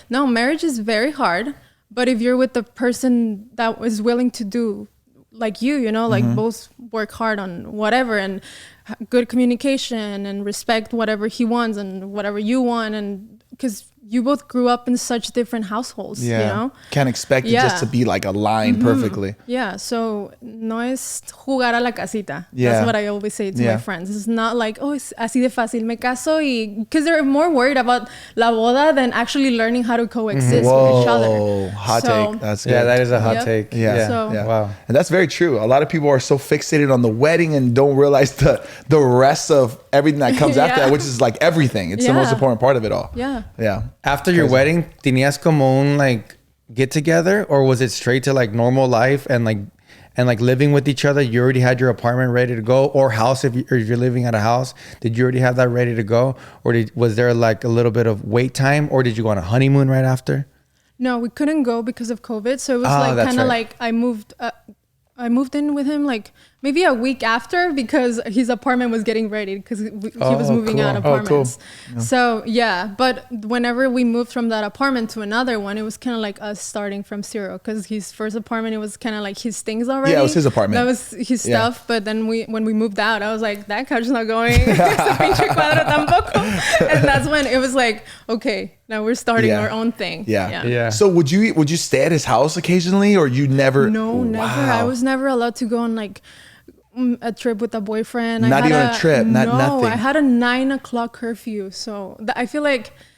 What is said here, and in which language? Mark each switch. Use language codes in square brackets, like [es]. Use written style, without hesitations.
[en] No, marriage is very hard. But if you're with the person that is willing to do like you know, like both work hard on whatever and good communication and respect whatever he wants and whatever you want. And because you both grew up in such different households, you know? Can't expect it just to be like aligned perfectly. Yeah, so [es] no es jugar a la casita. [en] Yeah. That's what I always say to my friends. It's not like, oh, [es] es así de fácil, me caso y... [en] Because they're more worried about [es] la boda [en] than actually learning how to coexist with each other. Hot take. That's good. Yeah, that is a hot take. Yeah. So, Wow. And that's very true. A lot of people are so fixated on the wedding and don't realize the rest of everything that comes after that, which is like everything. It's the most important part of it all. Yeah. After your wedding, [es] tenías como un [en] like get together, or was it straight to like normal life and like living with each other? You already had your apartment ready to go, or house if you're living at a house. Did you already have that ready to go, or was there like a little bit of wait time, or did you go on a honeymoon right after? No, we couldn't go because of COVID. So it was like kind of like I moved in with him like maybe a week after because his apartment was getting ready because he was moving out apartments. Yeah. So but whenever we moved from that apartment to another one, it was kind of like us starting from zero because his first apartment, it was kind of like his things already. Yeah, it was his apartment. That was his stuff. But then when we moved out, I was like, that couch is not going. [es] Ese pinche cuadro tampoco. [en] And that's when it was like, okay, now we're starting our own thing. Yeah. So would you stay at his house occasionally, or you never? No, never. I was never allowed to go on like a trip with a boyfriend. Not even a trip. Nothing. I had a 9 o'clock curfew, so I feel like